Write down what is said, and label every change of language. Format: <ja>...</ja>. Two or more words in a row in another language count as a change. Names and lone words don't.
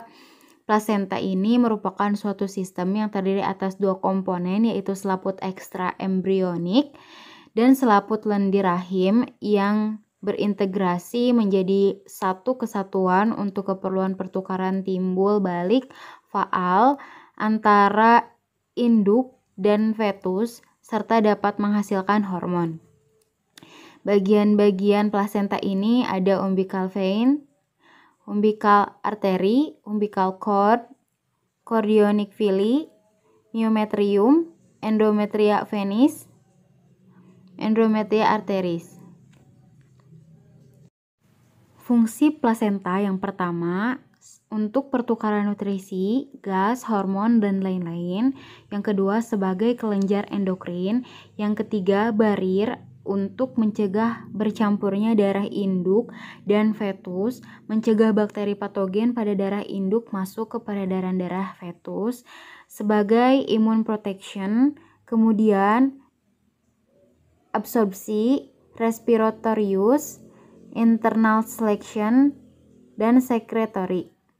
<id>plasenta ini merupakan suatu sistem yang terdiri atas dua komponen, yaitu selaput ekstra embrionik dan selaput lendir rahim yang berintegrasi menjadi satu kesatuan untuk keperluan pertukaran timbul balik faal antara induk dan fetus serta dapat menghasilkan hormon. Bagian-bagian plasenta ini ada</id> <en>umbilical vein, umbilical artery, umbilical cord, chorionic villi, myometrium, endometria venis, endometria arteris.</en> <id>Fungsi plasenta yang pertama untuk pertukaran nutrisi, gas, hormon, dan lain-lain. Yang kedua sebagai kelenjar endokrin. Yang ketiga barir untuk mencegah bercampurnya darah induk dan fetus, mencegah bakteri patogen pada darah induk masuk ke peredaran darah fetus, sebagai</id> <en>immune protection,</en> <id>kemudian absorpsi, respiratorius,</id> <en>internal selection,</en> <id>dan secretory.</id>